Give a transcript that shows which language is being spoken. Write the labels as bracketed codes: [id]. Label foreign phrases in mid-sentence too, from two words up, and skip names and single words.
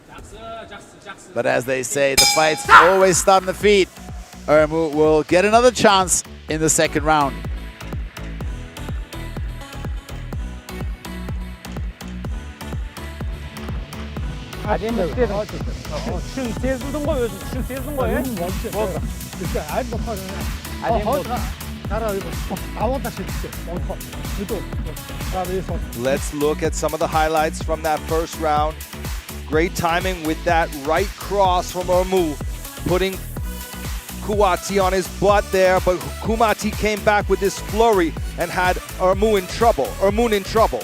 [en] But as they say, the fights always start on the feet. Ermuun will get another chance in the second round. [kk] әдемі істедің. Шын сезілдің ғой өзің, шын сездің ғой, [en] Let's look at some of the highlights from that first round. Great timing with that right cross from Ermuun, putting Nulikuwati on his butt there, but Nulikuwati came back with this flurry and had Ermuun in trouble.